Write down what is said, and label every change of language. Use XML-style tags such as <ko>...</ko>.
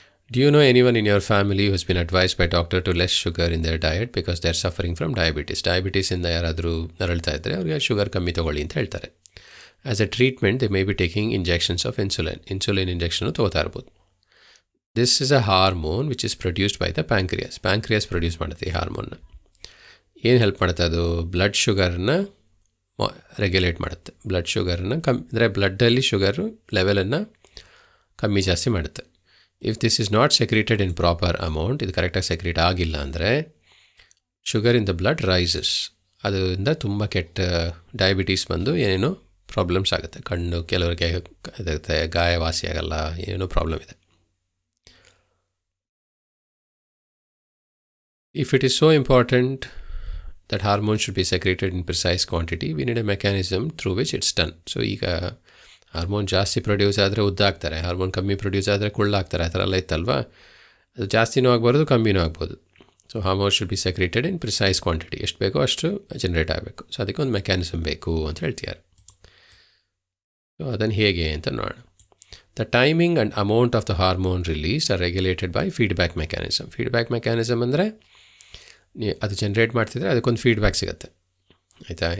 <en>Do you know anyone in your family who has been advised by doctor to less sugar in their diet because they are suffering from diabetes?</en> <kn>ಡಯಾಬಿಟೀಸಿಂದ ಯಾರಾದರೂ ನರಳ್ತಾ ಇದ್ದರೆ ಅವ್ರಿಗೆ sugar ಕಮ್ಮಿ ತೊಗೊಳ್ಳಿ ಅಂತ ಹೇಳ್ತಾರೆ.</kn> <en>as a treatment they may be taking injections of insulin</en> <kn>injection ತೊಗೋತಾ ಇರ್ಬೋದು.</kn> <en>this is a hormone which is produced by the pancreas</en> <kn>produce ಮಾಡುತ್ತೆ ಈ ಹಾರ್ಮೋನ್ನ. ಏನು ಹೆಲ್ಪ್ ಮಾಡುತ್ತೆ? ಅದು ಬ್ಲಡ್ ಶುಗರ್ನ ರೆಗ್ಯುಲೇಟ್ ಮಾಡುತ್ತೆ. ಬ್ಲಡ್ ಶುಗರನ್ನು ಅಂದರೆ ಬ್ಲಡ್ಡಲ್ಲಿ ಶುಗರು ಲೆವೆಲನ್ನು ಕಮ್ಮಿ ಜಾಸ್ತಿ ಮಾಡುತ್ತೆ.</kn> <en>if this is not secreted in proper amount,</en> <kn>ಇದು ಕರೆಕ್ಟಾಗಿ ಸೆಕ್ರೀಟ್ ಆಗಿಲ್ಲ ಅಂದರೆ</kn> <en>Sugar in the blood rises.</en> <kn>ಅದರಿಂದ ತುಂಬ ಕೆಟ್ಟ ಡಯಾಬಿಟೀಸ್ ಬಂದು ಏನೇನೋ ಪ್ರಾಬ್ಲಮ್ಸ್ ಆಗುತ್ತೆ. ಕಣ್ಣು ಕೆಲವರಿಗೆ ಇರುತ್ತೆ, ಗಾಯ ವಾಸಿ ಆಗಲ್ಲ, ಏನೇನೋ ಪ್ರಾಬ್ಲಮ್ ಇದೆ.</kn> <en>If it is so important that hormones should be secreted in precise quantity, we need a mechanism through which it's done. So</en> <kn>ಈಗ ಹಾರ್ಮೋನ್ ಜಾಸ್ತಿ ಪ್ರೊಡ್ಯೂಸ್ ಆದರೆ ಉದ್ದಾಗ್ತಾರೆ, ಹಾರ್ಮೋನ್ ಕಮ್ಮಿ ಪ್ರೊಡ್ಯೂಸ್ ಆದರೆ ಕುಳ್ಳಾಗ್ತಾರೆ, ಆ ಥರ ಎಲ್ಲ ಇತ್ತಲ್ವ. ಅದು ಜಾಸ್ತಿನೂ ಆಗ್ಬಾರ್ದು, ಕಮ್ಮಿನೂ ಆಗ್ಬೋದು. So</kn> <en>hormone should be secreted in precise quantity,</en> <kn>ಎಷ್ಟು ಬೇಕೋ ಅಷ್ಟು ಜನ್ರೇಟ್ ಆಗಬೇಕು. ಸೊ ಅದಕ್ಕೆ ಒಂದು ಮೆಕ್ಯಾನಿಸಮ್ ಬೇಕು ಅಂತ ಹೇಳ್ತಿದ್ದಾರೆ. ಸೊ ಅದನ್ನು ಹೇಗೆ ಅಂತ ನೋಡೋಣ.</kn> <en>The timing and amount of the hormone release are regulated by feedback mechanism.</en> <kn>Feedback mechanism ಅಂದರೆ ಅದು ಜನ್ರೇಟ್ ಮಾಡ್ತಿದ್ರೆ ಅದಕ್ಕೊಂದು ಫೀಡ್ಬ್ಯಾಕ್ ಸಿಗುತ್ತೆ, ಆಯಿತಾ.</kn>